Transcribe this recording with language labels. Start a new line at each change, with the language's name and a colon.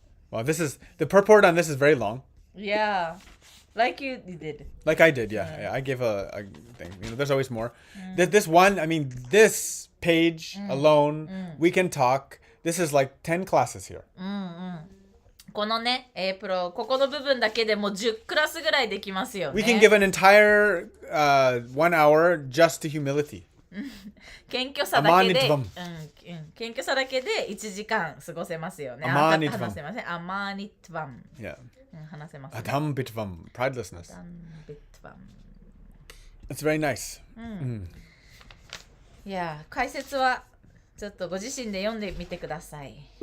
English: Well, the purport on this is very long. Yeah, like you did. Like I did, yeah. I gave a thing. There's always more. This one, this page alone, we can talk. This is like 10 classes here.
Japanese: このね、ここの部分だけでもう10クラスぐらいできますよね。
English: We can give an entire 1 hour just to humility.
Japanese: 謙虚さだけで、
Sanskrit: アマーニトヴァム
Japanese: 謙虚さだけで1時間過ごせますよね。
Sanskrit: アマーニトヴァム
Japanese: 話せません。アマーニトヴァム。
English: Yeah.
Japanese: 話せます、ね。
English: Adam bitvam, pridelessness.
Sanskrit: アダンビットヴァム。
English: It's very nice.
Japanese: いや、解説はちょっとご自身で読んでみてください。